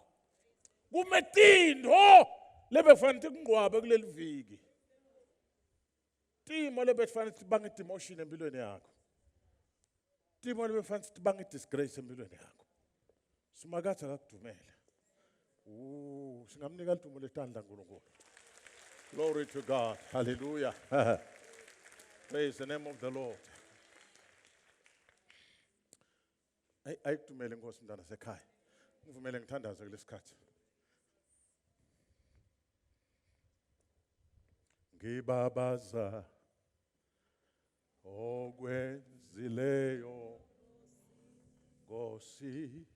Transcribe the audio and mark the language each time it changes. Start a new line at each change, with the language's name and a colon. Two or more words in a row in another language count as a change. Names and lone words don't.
Swati: Kumetindo lebefanele kungqwabe kuleli viki. Timo lebefanele sibange demotion empilweni yakho. Timo lebefanele sibange disgrace empilweni yakho. Simakathe akakudumele. Singamnika idumo letandla uNkulunkulu.
English: Glory to God. Hallelujah. Praise the name of the Lord.
Swati: Ayikudumele Nkosi mntana sekhaya. Ngivumele ngithandaze kulesikhathi. Ngibabaza okwenzileyo Nkosi